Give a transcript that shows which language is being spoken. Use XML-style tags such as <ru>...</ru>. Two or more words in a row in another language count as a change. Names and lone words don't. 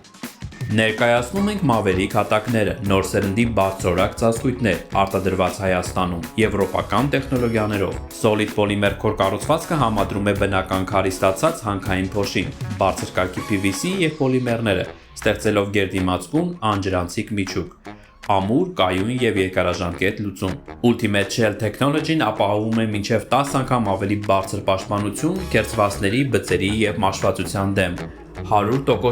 <hy>Ներկայացնում ենք Maverick հատակները, նոր սերնդի բարձրորակ ծածկույթներ, արտադրված Հայաստանում, եվրոպական տեխնոլոգիաներով։</hy> <en>Solid polymer core</en> <hy>կառուցվածքը համադրում է բնական քարի ստացած հանքային փոշին, բարձր կարգի PVC եւ պոլիմերները, ստեղծելով գերդիմացկուն անջրանցիկ միջուկ։ Ամուր, կայուն եւ երկարաժամկետ լուծում։ Ultimate Shell Technology-ն ապահովում է մինչև 10 անգամ ավելի բարձր պաշտպանություն կերծվածների, բծերի եւ մաշվածության դեմ։ 100%</hy>